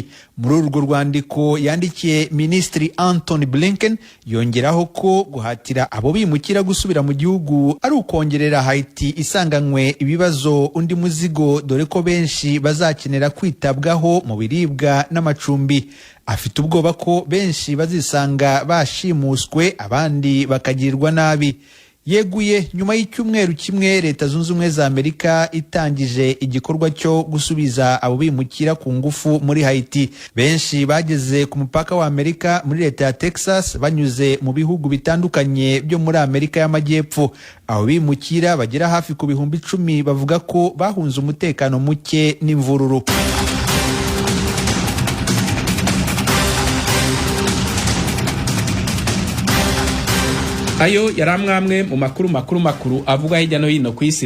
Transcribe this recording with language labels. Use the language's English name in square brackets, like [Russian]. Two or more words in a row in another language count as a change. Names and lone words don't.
[Kinyarwanda] Muri urwo rwandiko yandikiye Minisitiri Anthony Blinken yongeraho ko guhatira abo bimukira gusubira mu gihugu ari ukongerera Haiti isanganywe ibibazo undi muzigo, dore ko benshi bazakenera kwitabwaho mu biribwa n'amacumbi. Afite ubwoba ko benshi bazisanga bashimuswe abandi bakagirirwa nabi. Yeguye nyuma y'icyumweru kimwe Leta Zunze Ubumwe za Amerika itangije igikorwa cyo gusubiza abo bimukira ku ngufu muri Haiti. Benshi bageze ku mupaka wa Amerika muri leta ya Texas banyuze mu bihugu bitandukanye byo muri Amerika y'Amajyepfo. Abo bimukira bagera hafi ku bihumbi 10 bavuga ko bahunze umutekano muke n'imvururu. Ayo yaramwamwe mu makuru avuga hirya no hino ku isi.